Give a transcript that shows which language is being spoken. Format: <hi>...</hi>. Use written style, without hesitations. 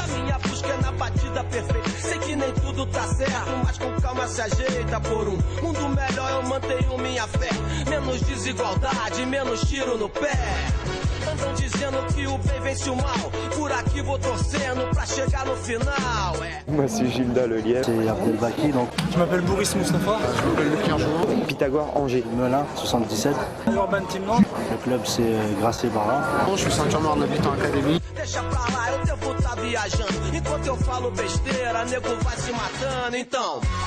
<pt>A minha busca é na batida perfeita, sei que nem tudo tá certo, mas com calma se ajeita. Por um mundo melhor eu mantenho minha fé, menos desigualdade, menos tiro no pé. Andam dizendo que o bem vence o mal, por aqui vou torcendo pra chegar no final.</pt> <fr>Moi c'est Gilda Le Lièvre. C'est Abdelbaki, donc. Je m'appelle Boris Moustapha. Je m'appelle Pierre Jouot. Pythagore Angers. Melun, 77. Urban Team Nantes. Le club c'est Grasset Barra. Je suis ceinture noire de l'Habitant Academy.</fr> <pt>Deixa pra lá, eu devo tá viajando. Enquanto eu falo besteira, nego vai se matando, então.</pt>